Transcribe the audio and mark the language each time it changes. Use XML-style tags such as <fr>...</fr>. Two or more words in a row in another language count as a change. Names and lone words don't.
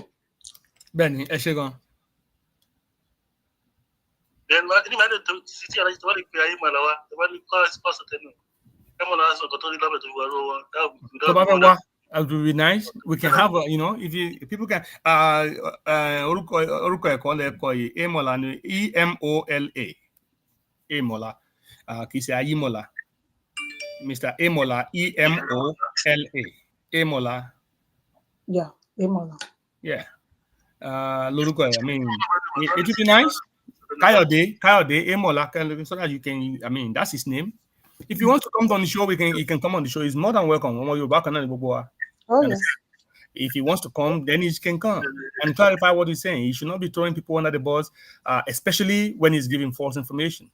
<en>Benny, Eshegon. Then, anybody to see a story, I am Malawa, the one who calls positive. That would be nice. We can have, if people can, Emola, EMOLA, Emola, Kisi Ayimola, Mr. Emola, EMOLA, Emola. Yeah, Emola. Yeah. Loruko, I mean, it would be nice. Kayode, Emola, so that you can, that's his name. If you want to come on the show, he can come on the show. He's more than welcome. Oh, yes. If he wants to come, then he can come and clarify what he's saying. He should not be throwing people under the bus, especially when he's giving false information.</en>